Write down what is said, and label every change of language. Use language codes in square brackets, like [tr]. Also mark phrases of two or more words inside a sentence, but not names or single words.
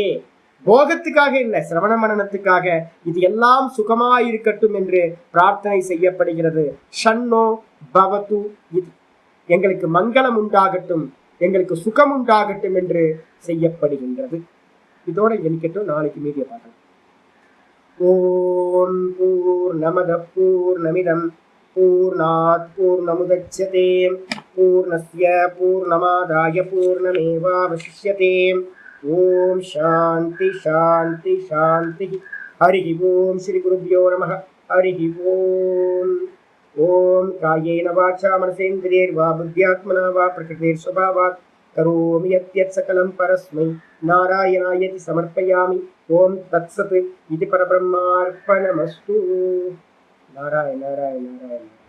[ta] போகத்துக்காக இல்லை, சிரவண மனனத்துக்காக இது எல்லாம் சுகமாயிருக்கட்டும் என்று பிரார்த்தனை செய்யப்படுகிறது. [sa] शन्नो भवतु, [ta] இது எங்களுக்கு மங்களம் உண்டாகட்டும், எங்களுக்கு சுகம் உண்டாகட்டும் என்று செய்யப்படுகின்றது. இதோட எண்ணிக்கட்டும், நாளைக்கு மீதிய பார்க்கலாம். [sa] ॐ पूर्णमदः पूर्णमिदं पूर्णात् पूर्णमुदच्यते पूर्णस्य पूर्णमादाय पूर्णमेवावशिष्यते. ॐ शान्ति शान्ति शान्ति. हरि ॐ श्री गुरुभ्यो नमः. हरि ॐ. ॐ कायेन वाचा मनसेन्द्रियैर्वा बुद्ध्यात्मना वा प्रकृतिस्वभावात् करोमि यद्यत् सकलं परस्मै नारायणायेति समर्पयामि. ॐ तत्सत्. இது பரபிரம்மார்ப்பணமஸ்து. நாராயண நாராயண நாராயண.